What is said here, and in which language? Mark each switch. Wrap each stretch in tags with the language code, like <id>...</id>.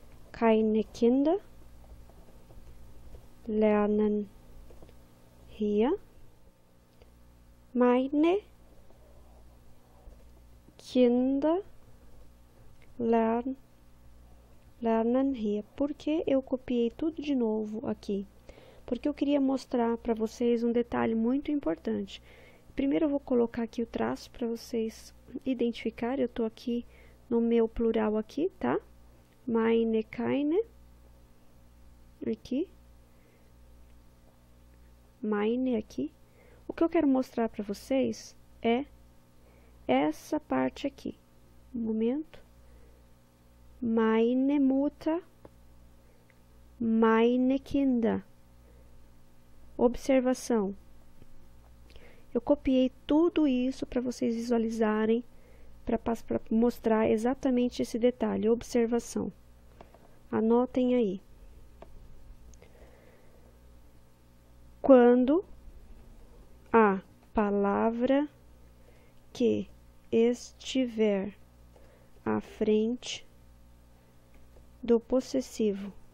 <de>Keine Kinder lernen hier. Meine Kinder lernen hier.</de> <pt>Por que eu copiei tudo de novo aqui? Porque eu queria mostrar para vocês um detalhe muito importante. Primeiro eu vou colocar aqui o traço para vocês identificarem. Eu tô aqui no meu plural aqui, tá?</pt> <de>Meine, keine. Aqui.</de> <pt>Meine aqui. O que eu quero mostrar para vocês é essa parte aqui. Um momento.</pt> <de>Meine Mutter, meine Kinder.</de> <pt>Observação. Eu copiei tudo isso para vocês visualizarem, para mostrar exatamente esse detalhe. Observação. Anotem aí. quando a palavra que estiver à frente do possessivo</pt>